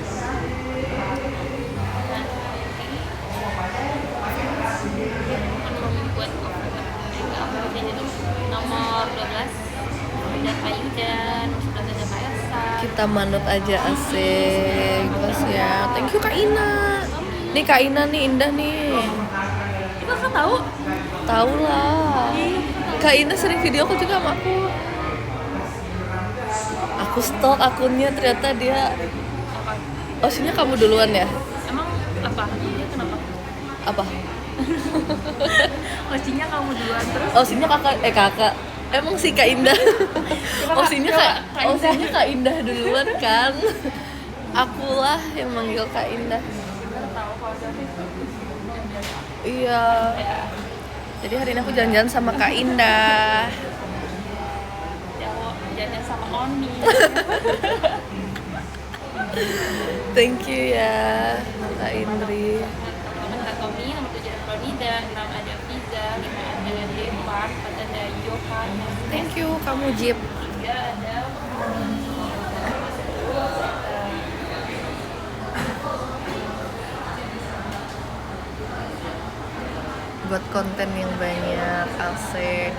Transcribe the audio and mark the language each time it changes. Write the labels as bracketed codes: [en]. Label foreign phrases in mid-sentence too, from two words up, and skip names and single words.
[id] Kan mau buat nomor 12 ada Ayu dan 11 ada Kak Elsa. Kita manut aja, asik. Bos ya. [en] Thank you Kak Ina. [id] Nih Kak Ina nih, Indah nih. Itu Kakak tahu? Tahu lah. Kak Ina sering video aku juga sama aku. Aku stalk akunnya, ternyata dia Apa? Osinya kamu duluan ya? Emang apa? Dia kenapa? Apa? Osinya kamu duluan terus? Osinya kakak. Emang sih Kak Indah. Osinya Kak Indah duluan kan. Akulah yang manggil Kak Indah. Tahu kalau jadi Iya. Jadi hari ini aku jalan-jalan sama Kak Indah. jalan sama Oni. Thank you ya Kak Indri. Teman Kak Tommy, nomor 7 ada Pronida, 6 ada Fiza, 5 ada Devan, 4 ada Johan, Thank you kamu Jeep. 3 ada Buat konten yang banyak, asik.